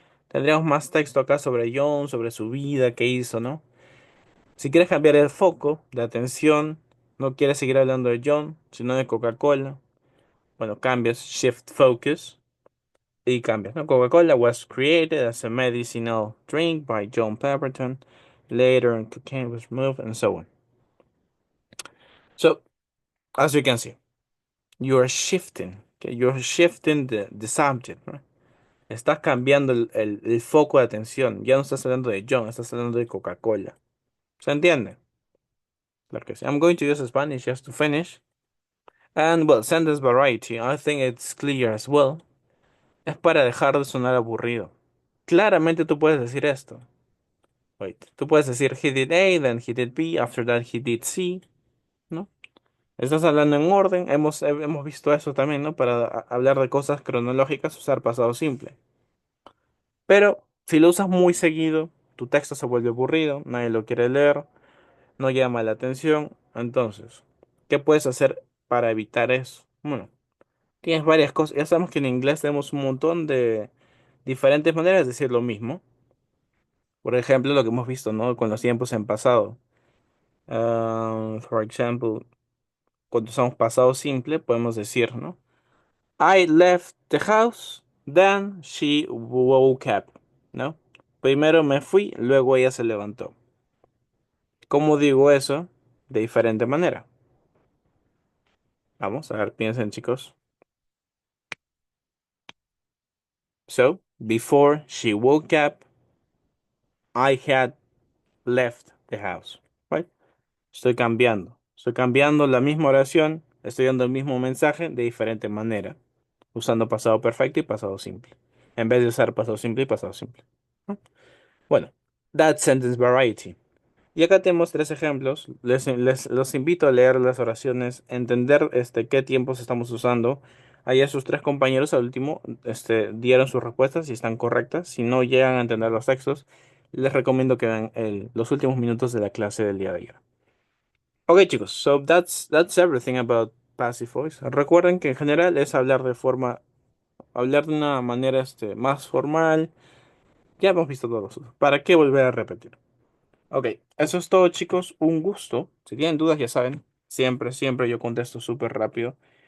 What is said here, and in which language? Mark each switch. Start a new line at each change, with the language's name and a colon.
Spanish: Tendríamos más texto acá sobre John, sobre su vida, qué hizo, ¿no? Si quieres cambiar el foco de atención, no quieres seguir hablando de John, sino de Coca-Cola, bueno, cambias Shift Focus y cambias, ¿no?
English: Coca-Cola was created as a medicinal drink by John Pemberton. Later, cocaine was removed, and so on. So, as you can see, you're shifting, okay? You're shifting the subject, ¿no?
Spanish: Estás cambiando el foco de atención. Ya no estás hablando de John, estás hablando de Coca-Cola. ¿Se entiende? Claro que sí.
English: I'm going to use Spanish just to finish. And well, sentence variety. I think it's clear as well.
Spanish: Es para dejar de sonar aburrido. Claramente tú puedes decir esto.
English: Wait.
Spanish: Tú puedes decir
English: he did A, then he did B, after that he did C, ¿no?
Spanish: Estás hablando en orden. Hemos visto eso también, ¿no? Para hablar de cosas cronológicas, usar pasado simple. Pero si lo usas muy seguido, tu texto se vuelve aburrido, nadie lo quiere leer, no llama la atención. Entonces, ¿qué puedes hacer para evitar eso? Bueno, tienes varias cosas. Ya sabemos que en inglés tenemos un montón de diferentes maneras de decir lo mismo. Por ejemplo, lo que hemos visto, ¿no? Con los tiempos en pasado.
English: For example,
Spanish: cuando usamos pasado simple, podemos decir, ¿no?
English: I left the house, then she woke up, ¿no?
Spanish: Primero me fui, luego ella se levantó. ¿Cómo digo eso? De diferente manera. Vamos a ver, piensen, chicos.
English: So, before she woke up, I had left the house.
Spanish: Right? Estoy cambiando. Estoy cambiando la misma oración, estoy dando el mismo mensaje de diferente manera, usando pasado perfecto y pasado simple, en vez de usar pasado simple y pasado simple. ¿No?
English: Bueno, that sentence variety.
Spanish: Y acá tenemos tres ejemplos. Los invito a leer las oraciones, entender qué tiempos estamos usando. Ahí a sus tres compañeros al último dieron sus respuestas si están correctas. Si no llegan a entender los textos, les recomiendo que vean los últimos minutos de la clase del día de ayer.
English: Ok, chicos, so that's everything about passive voice.
Spanish: Recuerden que en general es hablar de una manera más formal. Ya hemos visto todos los usos. ¿Para qué volver a repetir? Ok, eso es todo, chicos. Un gusto. Si tienen dudas, ya saben, siempre yo contesto súper rápido.